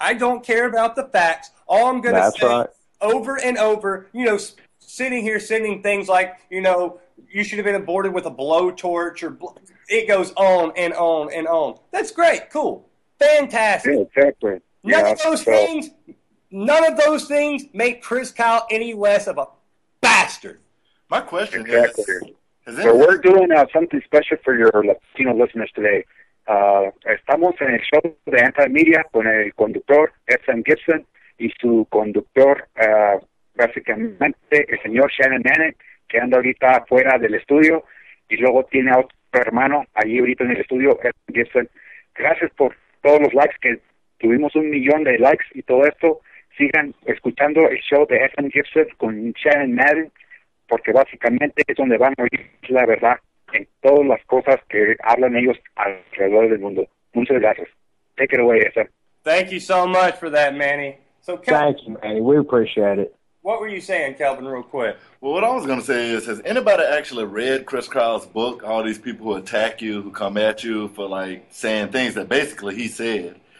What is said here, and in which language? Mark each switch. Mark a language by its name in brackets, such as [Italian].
[English] I don't care about the facts. All I'm going to say over and over, sitting here sending things like, you should have been aborted with a blowtorch, or it goes on and on and on. That's great. Cool. Fantastic. Yeah, exactly. None of those things make Chris Kyle any less of a bastard. My question is, so we're doing something special for your Latino listeners today. [Spanish] Estamos en el show de Anti-Media con el conductor SM Gibson y su conductor, básicamente el señor Shannon Manning, que anda ahorita fuera del estudio, y luego tiene a otro hermano allí ahorita en el estudio, SM Gibson. Gracias por todos los likes, que tuvimos 1 millón de likes y todo esto. Sigan escuchando el show de SM Gibson con Shannon Manning, porque básicamente es donde van a oír la verdad en todas las cosas que hablan ellos alrededor del mundo. Muchas gracias. [English] Take it away, SM. Thank you so much for that, Manny. So, thank you, Manny. We appreciate it. What were you saying, Kelvin, real quick? Well, what I was going to say is, has anybody actually read Chris Kyle's book, all these people who attack you, who come at you for, like, saying things that basically he said?